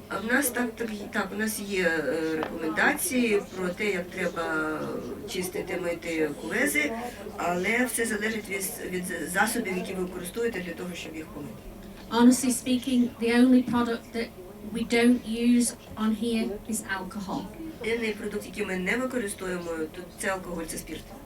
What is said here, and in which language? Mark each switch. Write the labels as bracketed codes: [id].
[uk] А в нас у нас є рекомендації про те, як треба чистити, мити кувези, але все залежить від засобів, які ви використовуєте для того, щоб їх помити. [en] Honestly speaking, the only product that we don't use on here is alcohol. [uk] Єдиний продукт, який ми не використовуємо, тут це алкоголь, це спирт.